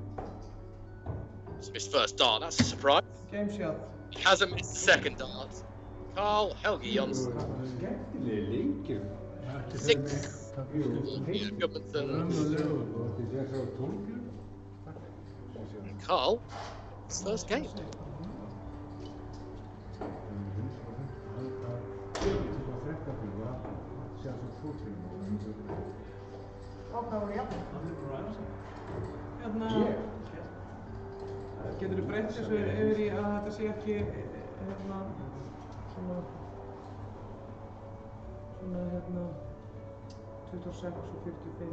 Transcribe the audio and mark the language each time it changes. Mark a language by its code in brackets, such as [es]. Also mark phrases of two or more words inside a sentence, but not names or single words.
[en] It's his first dart, that's a surprise. Game shot. He hasn't missed the second dart. Carl Helgi Jonsson. Six. And Carl, his first game. [is] Hérna, getur þú breytt þessu yfir í að þetta sé ekki hérna svona 26 og 45.